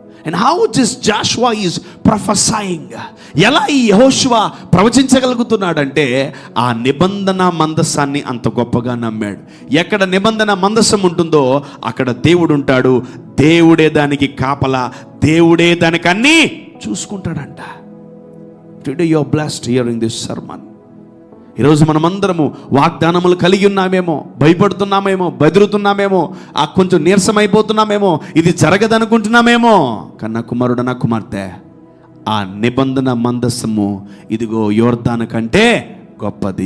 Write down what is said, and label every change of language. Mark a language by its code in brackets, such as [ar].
[en] And how this Joshua is prophesying, [te] ఎలా ఈ యెహోషువ ప్రవచించగలుగుతున్నాడంటే, ఆ నిబంధన మందస్సాన్ని అంత గొప్పగా నమ్మాడు. ఎక్కడ నిబంధన మందస్సం ఉంటుందో అక్కడ దేవుడు ఉంటాడు. దేవుడే దానికి కాపలా, దేవుడే దానికి అన్నీ చూసుకుంటాడంట. [en] Today you are blessed hearing this sermon. [te] ఈరోజు మనమందరము వాగ్దానములు కలిగి ఉన్నామేమో, భయపడుతున్నామేమో, బెదురుతున్నామేమో, కొంచెం నీరసమైపోతున్నామేమో, ఇది జరగదనుకుంటున్నామేమో. కన్నా కుమారుడు, నా కుమార్తె, ఆ నిబంధన మందస్సము ఇదిగో యోర్దాను కంటే గొప్పది.